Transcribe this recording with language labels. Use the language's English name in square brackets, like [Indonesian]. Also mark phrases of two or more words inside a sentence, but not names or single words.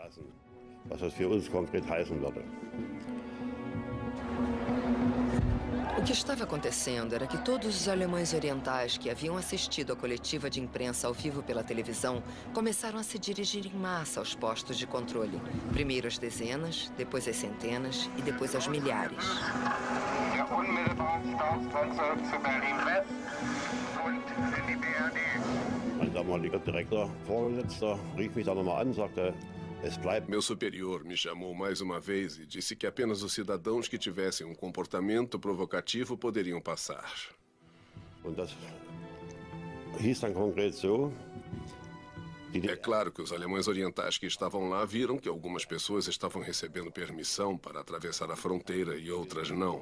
[Portuguese] O que estava acontecendo era que todos os alemães orientais que haviam assistido à coletiva de imprensa ao vivo pela televisão começaram a se dirigir em massa aos postos de controle. Primeiro às dezenas, depois às centenas e depois aos milhares. [German] Mein damaliger Direktor, Vorgesetzter, rief mich dann nochmal an und sagte, [Portuguese] meu superior me chamou mais uma vez e disse que apenas os cidadãos que tivessem um comportamento provocativo poderiam passar. É claro que os alemães orientais que estavam lá viram que algumas pessoas estavam recebendo permissão para atravessar a fronteira e outras não.